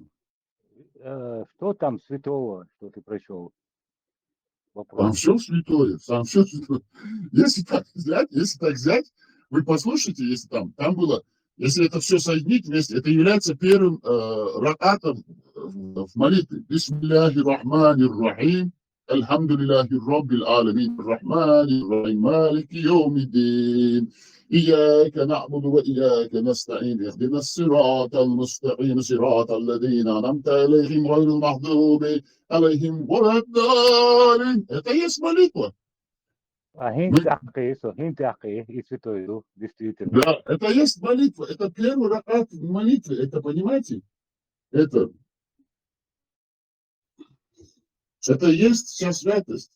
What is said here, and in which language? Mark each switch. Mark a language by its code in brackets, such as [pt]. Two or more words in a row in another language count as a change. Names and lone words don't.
[ru] Что там святого, что ты прочел? Там Вопрос. все святое, там все святое. Если так взять, вы послушайте, если там было, если это все соединить вместе, это является первым ракатом в молитве. [ar] بسم الله الرحمن الرحيم الحمد لله رب العالمين الرحمن الرحيم مالك يوم الدين. إياك نعبد وإياك نستعين اهدنا الصراط المستقيم صراط الذين أنعمت عليهم غير المغضوب عليهم ولا الضالين. [ru] Это есть молитва. Хинтяхи и Святой Дух, действительно. Да, это есть молитва. Это первый ракат в молитве. Это, понимаете? Это есть вся святость.